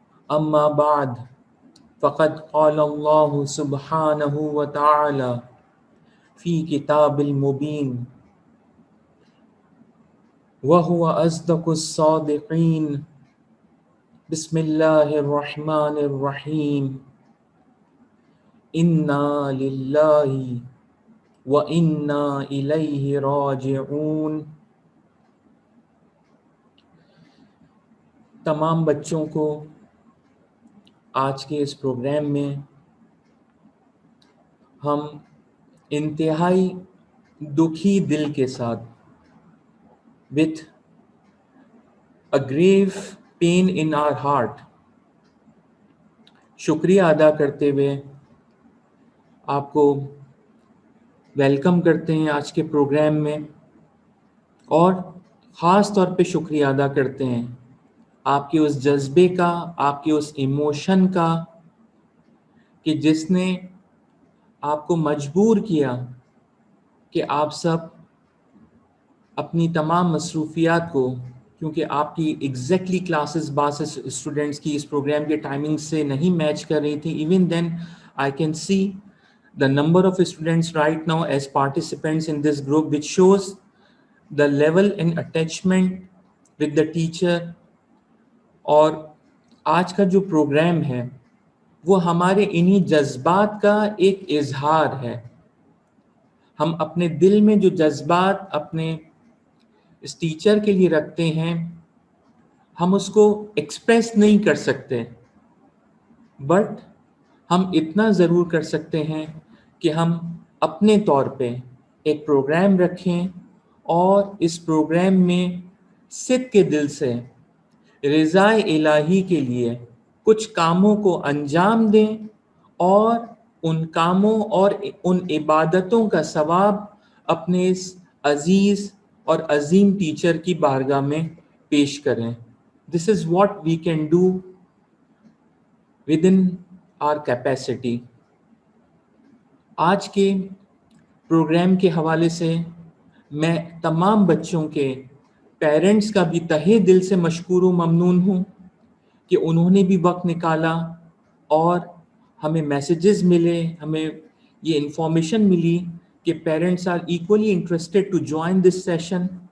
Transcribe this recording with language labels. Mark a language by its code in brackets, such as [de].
[ar] أما بعد فقد قال الله سبحانه وتعالى في كتاب المبين وهو أصدق الصادقين بسم الله الرحمن الرحيم إنا لله وإنا إليه راجعون. [ur] تمام بچوں کو آج کے اس پروگرام میں ہم انتہائی دکھی دل کے ساتھ [en] with a grave pain in our heart [ur] شکریہ ادا کرتے ہوئے آپ کو ویلکم کرتے ہیں آج کے پروگرام میں، اور خاص طور پہ شکریہ ادا کرتے ہیں آپ کے اس جذبے کا، آپ کے اس ایموشن کا کہ جس نے آپ کو مجبور کیا کہ آپ سب اپنی تمام مصروفیات کو، کیونکہ آپ کی ایگزیکٹلی کلاسز بعض اسٹوڈنٹس کی اس پروگرام کے ٹائمنگ سے نہیں میچ کر رہی تھی. Even then I can see [en] the number of students right now as participants in this group, which shows the level and attachment with the teacher. [ur] اور آج کا جو پروگرام ہے وہ ہمارے انہی جذبات کا ایک اظہار ہے. ہم اپنے دل میں جو جذبات اپنے اس ٹیچر کے لیے رکھتے ہیں ہم اس کو ایکسپریس نہیں کر سکتے، بٹ ہم اتنا ضرور کر سکتے ہیں کہ ہم اپنے طور پہ ایک پروگرام رکھیں اور اس پروگرام میں صدق کے دل سے رضا الہی کے لیے کچھ کاموں کو انجام دیں اور ان کاموں اور ان عبادتوں کا ثواب اپنے اس عزیز اور عظیم ٹیچر کی بارگاہ میں پیش کریں. [en] This is what we can do within our capacity. [ur] آج کے پروگرام کے حوالے سے میں تمام بچوں کے پیرنٹس کا بھی تہہ دل سے مشکور و ممنون ہوں کہ انہوں نے بھی وقت نکالا اور ہمیں میسیجز ملے، ہمیں یہ انفارمیشن ملی کہ [en] Parents are equally interested to join this session.